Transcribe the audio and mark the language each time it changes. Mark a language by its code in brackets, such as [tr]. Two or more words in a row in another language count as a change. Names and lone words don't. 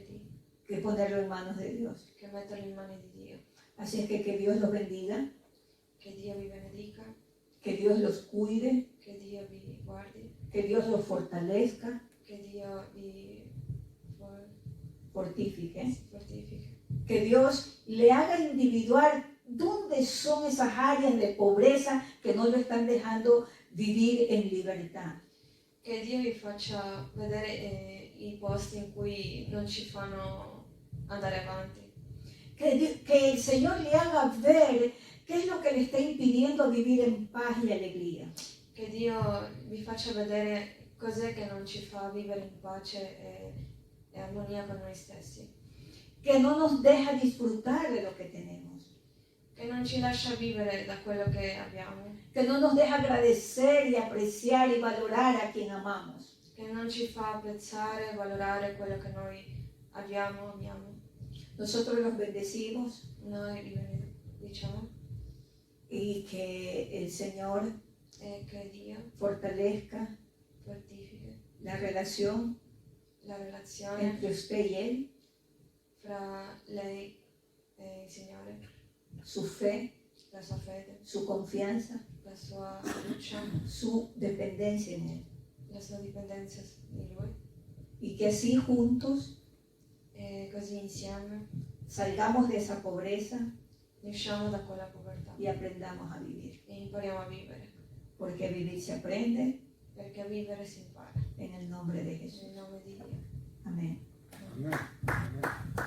[es] que ponerlo en manos de Dios. [it] che metterlo in mani di Dio. [es] Así es que Dios los bendiga, [it] Che Dio vi benedica, [es] que Dios los cuide, [it] che Dio vi guardi, [es] que Dios los fortalezca, [it] che Dio vi [es] fortifique, [it] fortifichi, [es] que Dios le haga individuar dónde son esas áreas de pobreza que no lo están dejando vivir en libertad. [it] che Dio vi faccia vedere i posti in cui non ci fanno andare avanti, [es] Que el Señor le haga ver qué es lo que le está impidiendo vivir en paz y alegría. [it] che Dio vi faccia vedere cos'è che non ci fa vivere in pace e armonia con noi stessi, [es] Que no nos deja disfrutar de lo que tenemos. [it] che non ci lascia vivere da quello che abbiamo, [es] Que no nos deja agradecer y apreciar y valorar a quien amamos. [it] che non ci fa apprezzare e valorare quello che noi amiamo. [es] Nosotros los bendecimos [it] Noi li benediciamo [es] y que el Señor [it] e che Dio [es] fortalezca [it] fortifichi [es] la relación [it] la relazione [es] entre usted y Él, [it] fra lei e il Signore, [es] su fe, [it] la sua fede, [es] su confianza, [it] la sua fiducia, [es] su dependencia en Él. [it] la sua dipendenza di Lui, [es] Y que así juntos [it] e così insieme [es] salgamos de esa pobreza [it] usciamo da quella povertà [es] y aprendamos a vivir. [it] e impariamo a vivere, [es] Porque a vivir se aprende [it] perché a vivere si impara, [es] en el nombre de Jesús. [it] nel nome di Dio. [es] Amén. [it] Amen. Amen.